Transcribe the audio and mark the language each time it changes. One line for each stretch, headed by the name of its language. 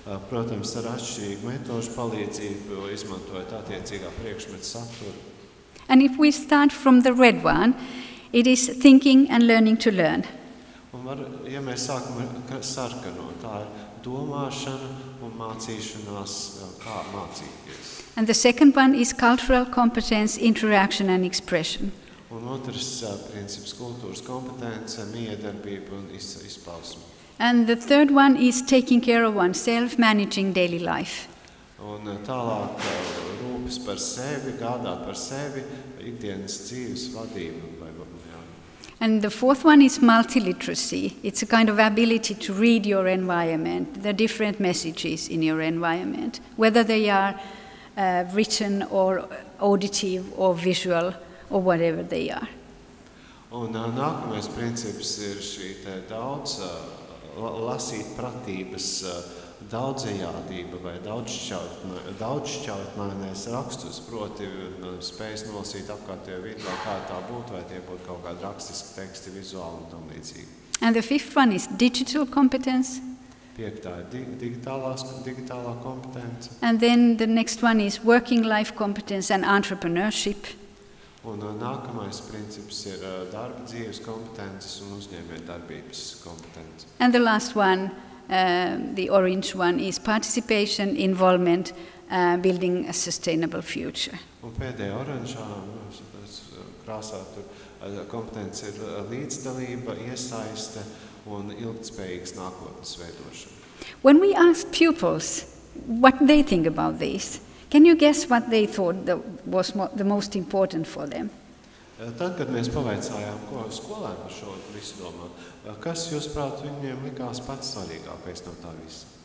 Latvian: Protams, ar atšķirīgu metožu palīdzību, izmantojot attiecīgā priekšmeta saturu.
English: And if we start from the red one, it is thinking and learning to learn.
Latvian: Un ja mēs sākam ar sarkano, tā ir domāšana un mācīšanās, kā mācīties.
English: And the second one is cultural competence, interaction and expression.
Latvian: Un otrs princips kultūras kompetence, miedarbība un izpausme.
English: And the third one is taking care of oneself, managing daily life.
Latvian: Un tālāk rūpes par sevi, gādāt par sevi, ikdienas dzīves vadību.
English: And the fourth one is multiliteracy. It's a kind of ability to read your environment, the different messages in your environment, whether they are written or auditive or visual or whatever they are.
Latvian: Un nākamais princips ir šī daudz lasīt pratības daudzajādība vai daudzšķautņainais rakstus, proti spējas nolasīt apkārtējo vidi, vai kā tā būtu, vai tie būtu kaut kādi rakstiski teksti, vizuāli un tam līdzīgi.
English: And the fifth one is digital competence.
Latvian: Piektā ir digitālā kompetence.
English: And then the next one is working life competence and entrepreneurship.
Latvian: Un nākamais princips ir darba dzīves kompetences un uzņēmējdarbības kompetence.
English: And the last one, the orange one, is participation, involvement, building a sustainable future.
Latvian: Un pēdējā oranžā krāsā tur kompetence ir līdzdalība, iesaiste un ilgtspējīgas nākotnes veidošana.
English: When we asked pupils what they think about this, can you guess what they thought was the most important for them?
Latvian: Tad, kad mēs pavaicājām, ko skolēni par šo visu domā, kas, jūsuprāt, viņiem likās pats svarīgākais no tā visa?